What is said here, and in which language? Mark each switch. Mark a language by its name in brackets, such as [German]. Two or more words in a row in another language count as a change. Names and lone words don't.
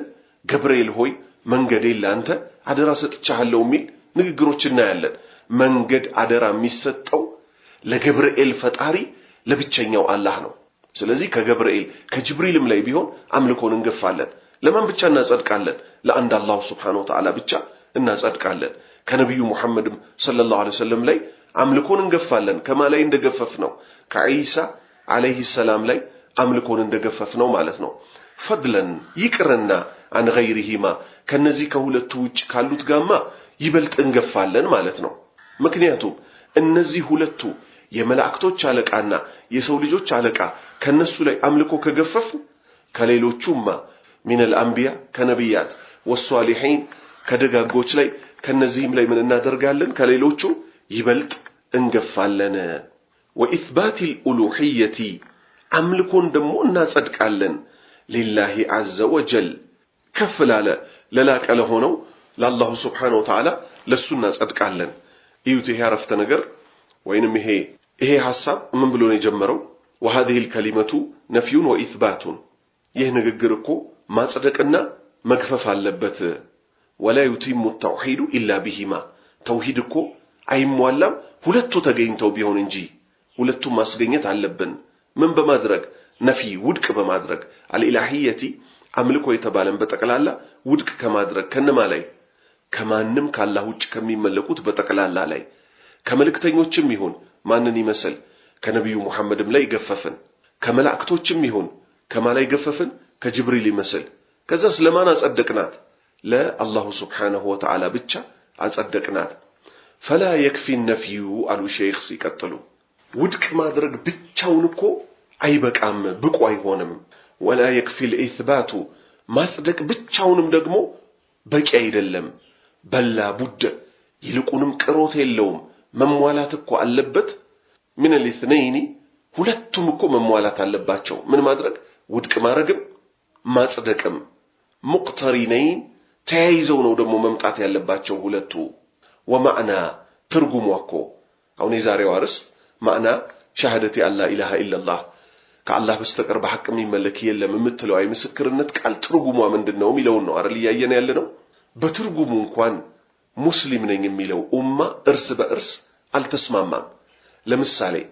[Amharic] ገብርኤል ሆይ መንገዴን ላንተ አደራ ሰጥቻለሁ የሚል ንግግሮች እናያለን። መንገድ አደራ የሚሰጠው ለገብርኤል ፈጣሪ ለብቸኛው አላህ ነው። ስለዚህ ከገብርኤል ከጅብሪልም ላይ ቢሆን አምልኮን እንገፋለን። ለማን ብቻ እናጸድቃለን? ለአንድ አላህ [Arabic] سبحانه وتعالى [Amharic] ብቻ እናጸድቃለን። ከነብዩ ሙሐመድም [Arabic] صلى الله عليه وسلم [Amharic] ላይ አምልኮን እንገፋለን። ከማላይ እንደገፈፍ ነው ከኢሳ [Arabic] عليه السلام [Amharic] ላይ አምልኮን እንደገፈፍ ነው ማለት ነው። ፈድለን ይቅርና [Arabic] عن غيرهما [Amharic] ከነዚህ ከሁለቱ ውጭ ካሉት ጋማ ይበልጥ እንገፋለን ማለት ነው። ምክንያቱም እነዚህ ሁለቱ የመላእክቶች አለቃና የሰው ልጆች አለቃ ከነሱ ላይ አምልኮ ከገፈፍ ከሌሎቹማ [Arabic] من الانبياء [Amharic] ከነቢያት والصالحين ከደጋጎች ላይ ከነዚህም ላይ ምን እናደርጋለን? ከሌሎቹ ይበልጥ እንገፋለን። [Arabic] واثبات الالوهيه [Amharic] አምልኮን ደግሞ እናጸድቃለን [Arabic] لله عز وجل [Amharic] ከፍ ላለ ለላቀ ለሆነው ለአላሁ [Arabic] سبحانه وتعالى [Amharic] ለሱ እናጸድቃለን። እዩት ይሄ አረፍተ ነገር ወይንም ይሄ ሐሳብ ምን ብሎ ነው የጀመረው? [Arabic] وهذه الكلمة نفي وإثبات [Amharic] ይህ ንግግር እኮ ማጽደቅና መግፈፍ አለበት። [Arabic] ولا يتم التوحيد إلا بهما [Amharic] ተውሂድ እኮ አይሟላም ሁለቱ ተገኝተው ቢሆን እንጂ ሁለቱም ማስገኘት አለብን። ምን በማድረግ ነፊ ውድቅ በማድረግ አልኢላሂየቲ አምልኮ የተባለን በጠቅላላ ውድቅ ከማድረግ ከነማ ላይ ከማንም ካላህ ውጭ ከሚመለኩት በጠቅላላ ላይ ከመልእክተኞችም ይሁን ማንን ይመስል ከነብዩ መሐመድም ላይ ገፈፈን ከመላእክቶችም ይሁን ከማላይ ገፈፈን ከጅብሪል ይመስል ከዛ ስለማን አጸደቅናት ለአላሁ [Arabic] سبحانه وتعالى [Amharic] ብቻ አጸደቅናት። [Arabic] فلا يكفي النفي [Amharic] አሉ ሼኽ ሲቀጥሉ ውድቅ ማድረግ ብቻውን እኮ አይበቃም ብቁ አይሆንም። [Arabic] ولا يكفي الإثبات [Amharic] ማጽደቅ ብቻውንም ደግሞ በቂ አይደለም። በላ ቡድ ይልቁንም ቅሮት የለውም መሟላት እኮ አለበት። [Arabic] من الاثنين [Amharic] ሁለቱም እኮ መሟላት አለባቸው። ምን ማድረግ ውድቅ ማድረግም ማጽደቅም ሙቅተሪነይን ተያይዘው ነው ደግሞ መምጣት ያለባቸው ሁለቱ። ومعنى ትርጉሙ እኮ አሁን የዛሬው አርዕስት [Arabic] معنى شهادة ألا إله إلا الله [Amharic] ከአላህ በስተቀር በሐቅ የሚመለክ የለም የምትለው አይ ምስክርነት ቃል ትርጉሙ ምንድነው የሚለው ነው አይደል ያየን ያለነው። በትርጉሙ እንኳን ሙስሊም ነኝ የሚለው ኡማ እርስ በእርስ አልተስማማም። ለምሳሌ